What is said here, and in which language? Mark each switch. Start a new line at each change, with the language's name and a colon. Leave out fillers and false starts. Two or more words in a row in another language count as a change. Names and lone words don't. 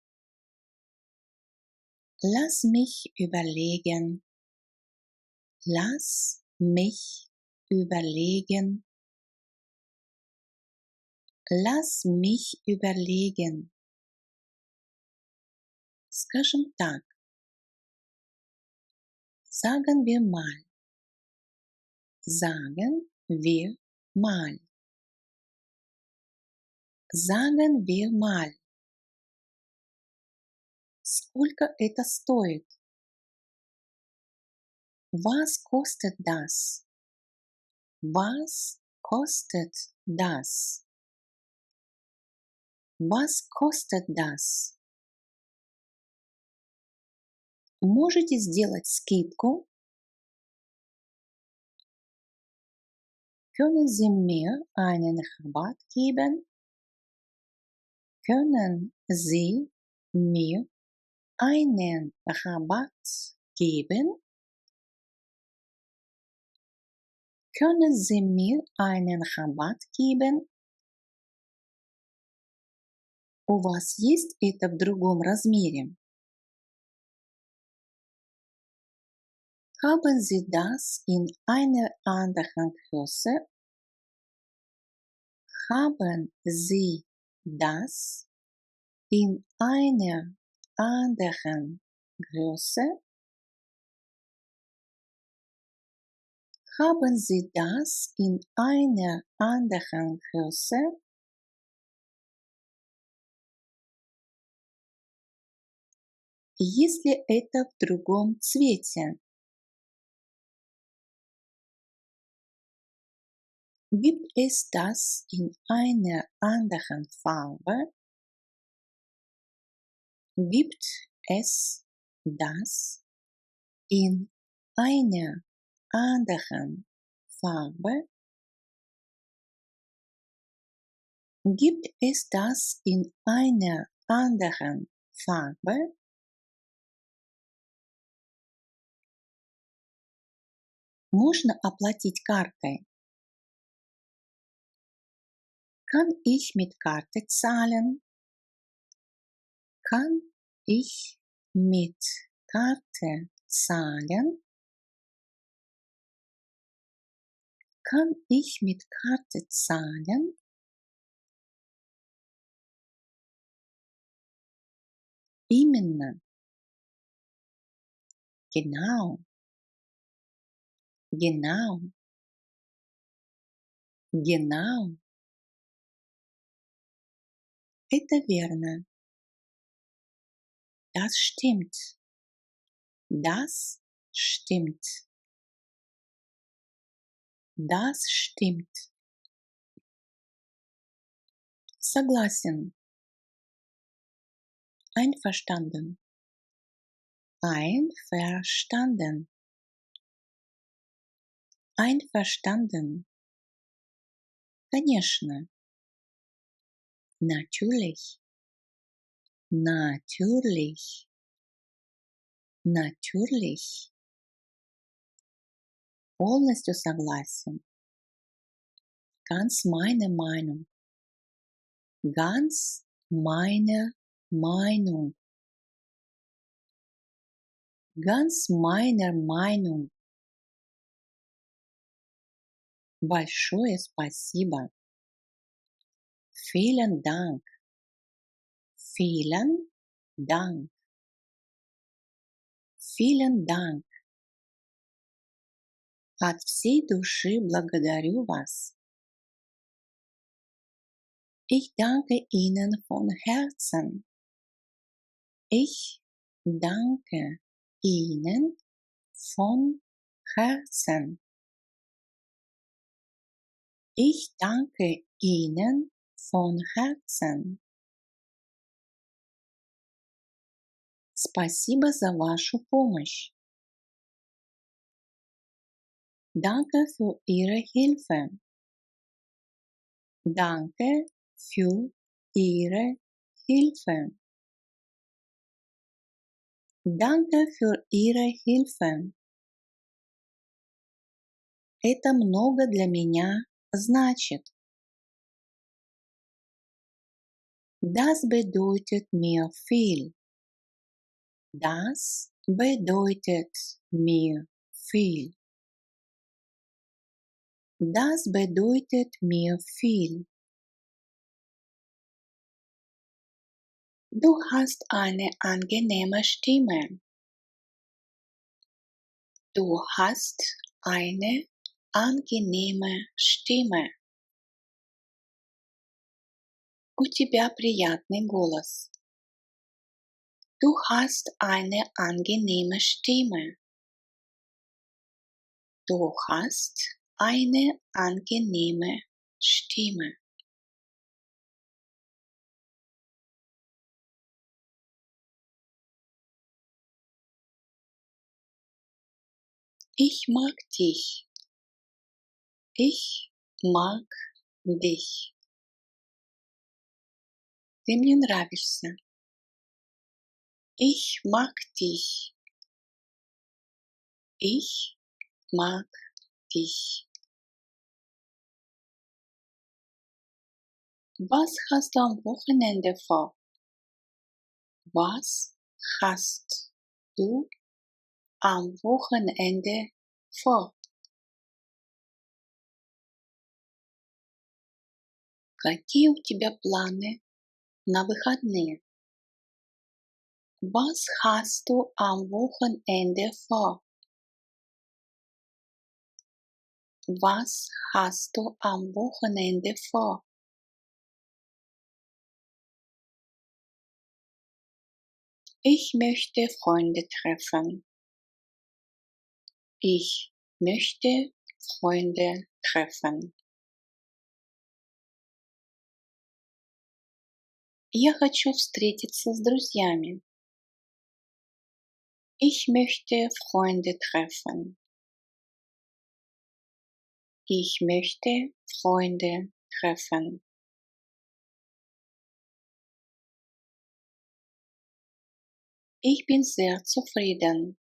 German: Lass mich überlegen. Lass mich überlegen. Lass mich überlegen.
Russian: Скажем так.
German: Sagen wir mal. Sagen wir mal. Sagen wir mal.
Russian: Сколько это стоит?
German: Was kostet das? Was kostet das? Was kostet das?
Russian: Можете сделать скидку?
German: Können Sie mir einen Rabatt geben? Können Sie mir einen Rabatt geben? Können Sie mir einen Rabatt geben?
Russian: У вас есть это в другом размере?
German: Haben Sie das in einer anderen Größe? Haben Sie das in einer anderen Größe? Haben Sie das in einer anderen Größe?
Russian: Если это в другом цвете?
German: Gibt es das in einer anderen Farbe? Gibt es das in einer anderen Farbe? Gibt es das in einer anderen Farbe?
Russian: Можно оплатить картой?
German: Kann ich mit Karte zahlen? Kann ich mit Karte zahlen? Kann ich mit Karte zahlen?
Russian: Именно.
German: Genau. Genau. Genau.
Russian: Это верно.
German: Das stimmt. Das stimmt. Das stimmt.
Russian: Согласен.
German: Einverstanden. Einverstanden. Einverstanden. Конечно. Natürlich. Natürlich. Natürlich.
Russian: Полностью согласен.
German: Ganz meine Meinung. Ganz meine Meinung. Ganz meiner Meinung.
Russian: Большое спасибо.
German: Vielen Dank. Vielen Dank. Vielen Dank.
Russian: От всей души благодарю вас.
German: Ich danke Ihnen von Herzen. Ich danke Ihnen von Herzen. Ich danke Ihnen von Herzen.
Russian: Спасибо за вашу помощь.
German: Danke für Ihre Hilfe. Danke für Ihre Hilfe. Danke für Ihre Hilfe.
Russian: Это много для меня значит.
German: Das bedeutet mir viel. Das bedeutet mir viel. Das bedeutet mir viel. Du hast eine angenehme Stimme. Du hast eine angenehme Stimme.
Russian: У тебя приятный голос.
German: Du hast eine angenehme Stimme. Du hast eine angenehme Stimme. Ich mag dich. Ich mag dich.
Russian: Ты мне нравишься.
German: Ich mag dich. Ich mag dich. Was hast du am Wochenende vor? Was hast du am Wochenende vor?
Russian: Какие у тебя планы на выходные?
German: Was hast du am Wochenende vor? Was hast du am Wochenende vor? Ich möchte Freunde treffen. Ich möchte Freunde treffen.
Russian: Я хочу встретиться с друзьями.
German: Ich möchte Freunde treffen. Ich möchte Freunde treffen. Ich bin sehr zufrieden.